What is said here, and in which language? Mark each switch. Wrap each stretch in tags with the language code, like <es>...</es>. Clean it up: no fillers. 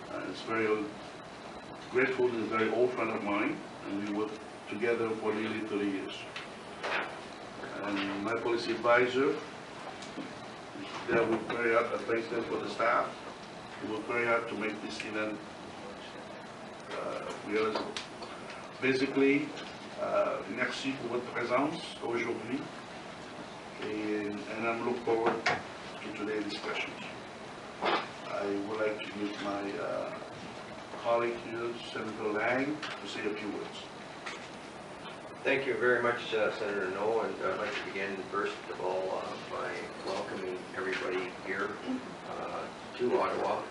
<en>It's very grateful, he's a very old friend of mine, and we worked together for nearly 30 years. And my policy advisor, they worked very hard. I thank them for the staff. They worked very hard to make this event realisable.</en> <fr>Basically, merci pour votre présence aujourd'hui. Et</fr> <en>I'm looking forward to today's discussions. I would like to meet my colleague here, Senator Lang, to say a few words. Thank you very much, Senator No, and I'd like to begin first of all by welcoming everybody here to Ottawa.</en>